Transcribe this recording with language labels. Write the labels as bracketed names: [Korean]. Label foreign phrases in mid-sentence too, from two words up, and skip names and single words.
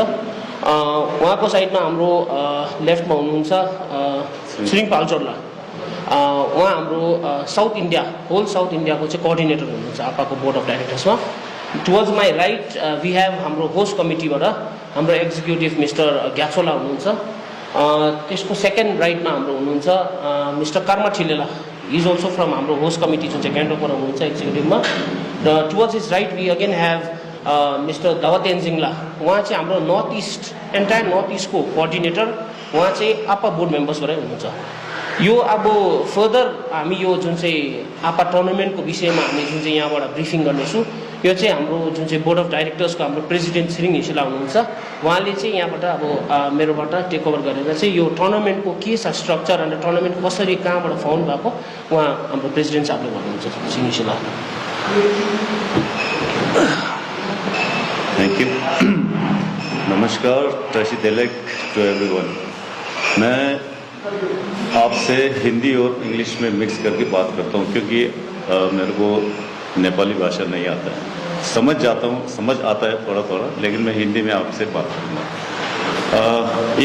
[Nepali] उहाँको साइडमा हाम्रो लेफ्टमा हुनुहुन्छ छिरिङ पाल्चोर्ला, उहाँ हाम्रो साउथ इन्डिया होल साउथ इन्डियाको चाहिँ कोअर्डिनेटर हुनुहुन्छ आप्पाको [English] board of directorsमा। towards my right we have [Nepali] हाम्रो [English] host committeeबाट [Nepali] हाम्रो एक्जिक्युटिभ मिस्टर ग्याचोला हुनुहुन्छ। त्यसको [English] second rightमा [Nepali] हाम्रो हुनुहुन्छ मिस्टर कर्मा ठिलेला, [English] is also from [Nepali] हाम्रो [English] host committee [Nepali] जुन चाहिँ ग्यान्टोकबाट हुनुहुन्छ एक्जिक्युटिभमा। र [English] towards his right we again have [Nepali] मिस्टर दावा तेन्जिङला, उहाँ चाहिँ हाम्रो [English] North East entire North Eastको [Nepali] कोअर्डिनेटर, उहाँ चाहिँ आप्पा [English] board membersबाटै [Nepali] हुनुहुन्छ। यो अब फर्दर हामी यो जुन चाहिँ आप्पा टुर्नामेन्टको विषयमा हामी जुन चाहिँ यहाँबाट ब्रिफिङ गर्नेछौँ, यो चाहिँ हाम्रो जुन चाहिँ [English] board of directorsको [Nepali] हाम्रो प्रेसिडेन्ट छिरिङ हिसेला हुनुहुन्छ, उहाँले चाहिँ यहाँबाट अब मेरोबाट [English] take over [Nepali] गरेर चाहिँ यो टुर्नामेन्टको के छ स्ट्रक्चर अन्त टुर्नामेन्ट कसरी कहाँबाट फाउन्ड भएको उहाँ हाम्रो प्रेसिडेन्ट साहबले भन्नुहुन्छ। छिरिङ हिसेला, [English] thank you. Namaskar Tashi Delek to everyone. [Hindi] मैं आपसे हिंदी और इंग्लिश में मिक्स करके बात करता हूँ क्योंकि मेरे को नेपाली भाषा नहीं आता है, समझ जाता हूँ, समझ आता है थोड़ा थोड़ा, लेकिन मैं हिंदी में आपसे बात करूँगा।